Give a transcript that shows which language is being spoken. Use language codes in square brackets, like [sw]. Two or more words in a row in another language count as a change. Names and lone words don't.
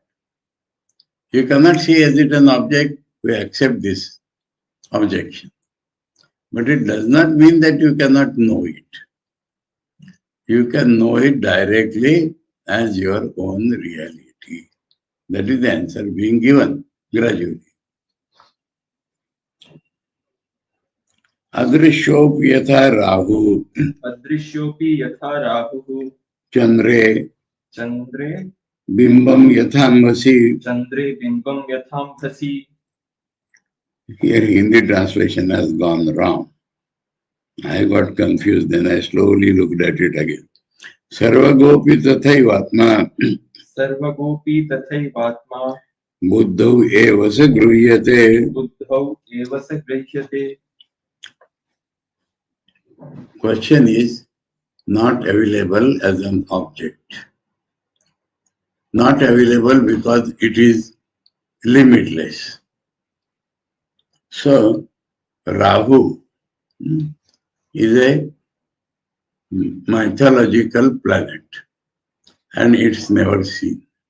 [en] You cannot see as it an object, we accept this objection. But it does not mean that you cannot know it. You can know it directly as your own reality. That is the answer being given gradually. [sa] Adrishyopi yatha rahu. Adrishyopi yatha rahu. Chandre. Chandre. Bimbam yathamasi. Chandre bimbam yathamasi. [en] Here Hindi translation has gone wrong. I got confused, then I slowly looked at it again. [sa] Sarvagopi tathaivatma. Sarvagopi tathaivatma. Buddhau eva sa gruhyate. Buddhau eva sa gruhyate. [en] Question is not available as an object. Not available because it is limitless. So, Rahu is a mythological planet and it's never seen.